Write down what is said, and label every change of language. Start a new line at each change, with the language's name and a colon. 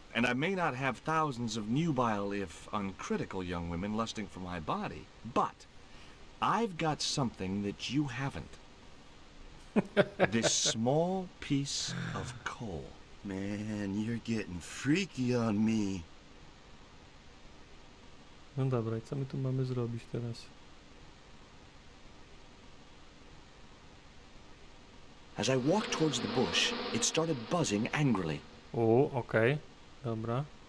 English: and I may not have thousands of nubile, if uncritical, young women lusting for my body, but I've got something that you haven't. This small piece of coal. Man, you're getting freaky on me.
Polish: No dobra, i co my tu mamy zrobić teraz?
English: As I walked towards the bush, it started buzzing angrily.
Polish: O, okej. Dobra.